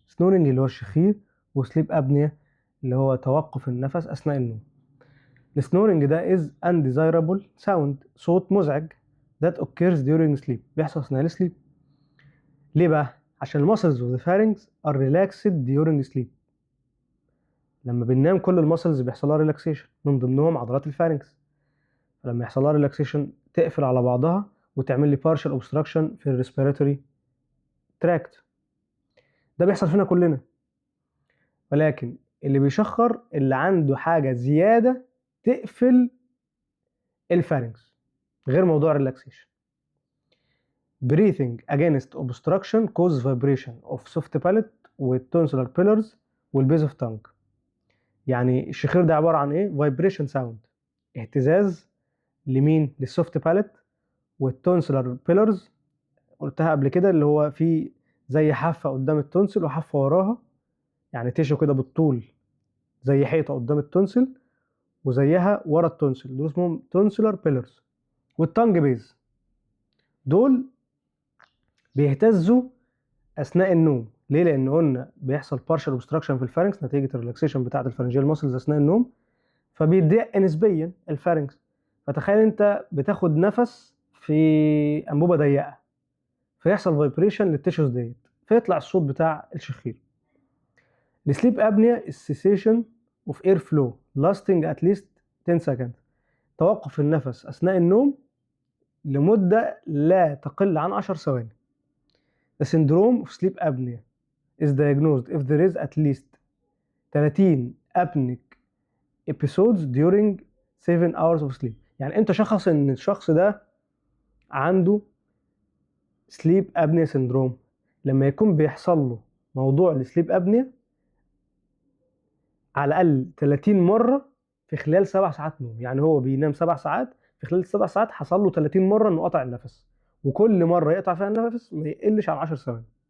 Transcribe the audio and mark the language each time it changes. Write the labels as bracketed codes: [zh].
[ar] سنورنج اللي هو الشخير، وسليب ابنيا اللي هو توقف النفس اثناء النوم. السنورنج ده [en] is undesirable sound، [ar] صوت مزعج [en] that occurs during sleep، [ar] بيحصل اثناء السليب. ليه بقى؟ عشان المسلز [en] of the pharynx are relaxed during sleep. [ar] لما بننام كل المسلز بيحصل لها ريلاكسيشن، من ضمنهم عضلات الفارنكس. فلما يحصل لها ريلاكسيشن تقفل على بعضها وتعمل لي partial obstruction في الريسبيراتوري تراكت. ده بيحصل فينا كلنا، ولكن اللي بيشخر اللي عنده حاجة زيادة تقفل الفارنكس غير موضوع الريلاكسيشن. [en] Breathing against obstruction cause vibration of soft palate والtonsillar pillars والbase of tongue. [ar] يعني الشخير ده عبارة عن ايه؟ vibration sound، اهتزاز لمين؟ للسوفت باليت والتونسلر بيلرز. قلتها قبل كده، اللي هو في زي حافة قدام التونسل وحافة وراها، يعني تيشو كده بالطول زي حيطة قدام التونسل وزيها ورا التونسل، دول اسمهم تونسلر بيلرز. والتانج بيز دول بيهتزوا اثناء النوم. ليه؟ لان قلنا بيحصل بارشال اوبستراكشن في الفارنكس نتيجه الريلاكسيشن بتاعه الفارنجيال ماسلز اثناء النوم، فبيضيق نسبيا الفارنكس. فتخيل انت بتاخد نفس في انبوبه ضيقه، فيحصل فايبريشن للتيشوز ديت، فيطلع الصوت بتاع الشخير. [en] السليب ابنيا السيسيشن of air flow lasting at least 10 second, [ar] توقف النفس اثناء النوم لمده لا تقل عن 10 ثواني. [en] The syndrome of sleep apnea is diagnosed if there is at least 30 apneic episodes during 7 hours of sleep. [ar] يعني انت شخص ان الشخص ده عنده sleep apnea syndrome لما يكون بيحصل له موضوع السليب ابنيا على الاقل 30 مره في خلال 7 ساعات نوم. يعني هو بينام 7 ساعات، في خلال 7 ساعات حصل له 30 مره انه قطع النفس، وكل مره يقطع فيها النفس ما يقلش عن 10 ثواني.